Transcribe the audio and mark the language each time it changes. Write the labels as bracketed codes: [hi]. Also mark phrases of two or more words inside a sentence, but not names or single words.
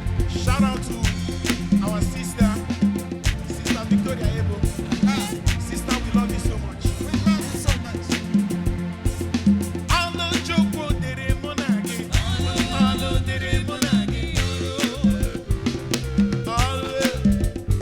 [en] Shout out to our sister, Sister Victoria Ebo. Ah, sister, we love you so much. We love you so much. [ig] Alo Chukwu dịrị mụ na gị. Alo dịrị mụ na gị. Alo.